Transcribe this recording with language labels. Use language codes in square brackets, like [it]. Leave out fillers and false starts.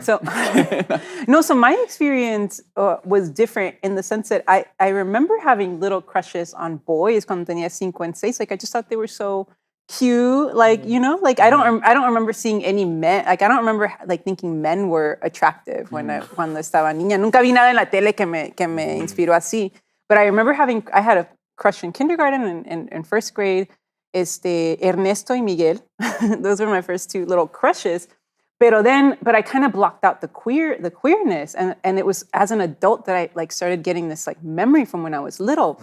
[en] So, no, so my experience was different in the sense that I remember having little crushes on boys [es] cuando tenía [en] 5 and 6. Like, I just thought they were so cute. Like, you know, like I don't remember seeing any men. Like, I don't remember like thinking men were attractive [es] cuando estaba niña. Nunca vi nada en la tele que me inspiró así. [en] But I remember I had a crush in kindergarten and in 1st grade. Ernesto y Miguel. Those were my first 2 little crushes. But I kind of blocked out the queerness, and it was as an adult that I like started getting this like memory from when I was little.